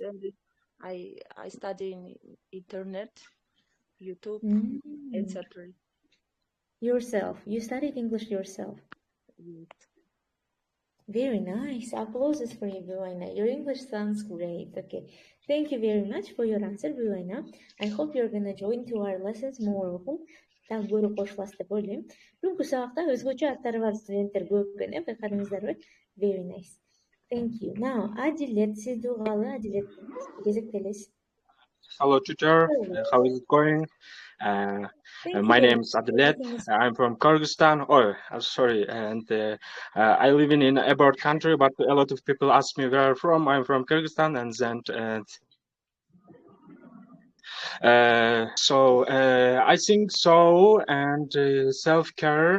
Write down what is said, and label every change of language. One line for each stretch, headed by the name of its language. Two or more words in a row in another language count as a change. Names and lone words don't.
English: I study in internet, YouTube, etc. Yourself. You studied English yourself. Yes. Very nice. Applauses for you, Bubayna. Your English sounds great. Okay. Thank you very much for your answer, Bubayna. I hope you're going to join to our lessons more often.
Kyrgyz: Так көрүп кошуласыз деп ойлойм. Бүгүнкү сабакта өзгөчө аттары бар студенттер көп экен, байкадыңыздарбы?
English: Very nice. Thank you. Now, Adilet,
Kyrgyz: сизди угалы, Adilet, кезектелесиз.
English: Hello, teacher. How is it going? My name is Adilet. I'm from Kyrgyzstan. Sorry. And I live in abroad country, but a lot of people ask me where I'm from. I'm from Kyrgyzstan, and then. So I think so, and self-care.